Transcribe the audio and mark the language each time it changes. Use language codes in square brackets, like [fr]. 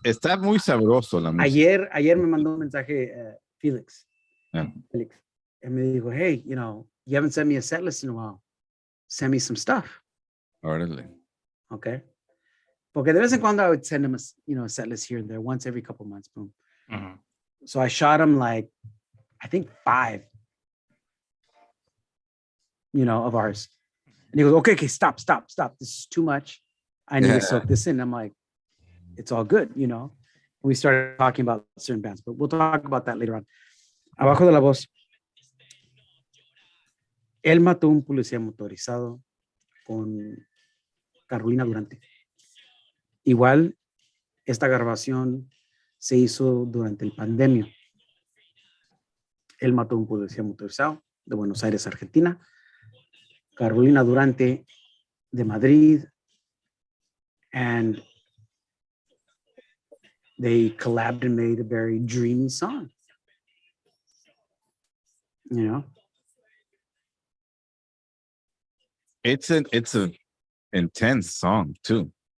[es] Está muy sabroso la música. Ayer me mandó un mensaje Felix. [en] Yeah. Felix. And [es] me dijo, [en] hey, you know, you haven't sent me a set list in a while. Send me some stuff. [es] Órale. [en] Okay. [es] Porque de vez en cuando [en] I would send him a set list here and there, once every couple months, boom. Mhm. So I shot him like, I think 5, of ours. And he goes, okay, stop. This is too much. I need to soak this in. I'm like, it's all good, you know. We started talking about certain bands, but we'll talk about that later on. [es] Abajo de la voz. Él mató un policía motorizado con Carolina Durante. Igual, esta grabación se hizo durante el pandemia. Él mató un policía motorizado de Buenos Aires, Argentina. Carolina Durante de Madrid. [en] And they collabed and made a very dreamy song. You know? It's an intense song too.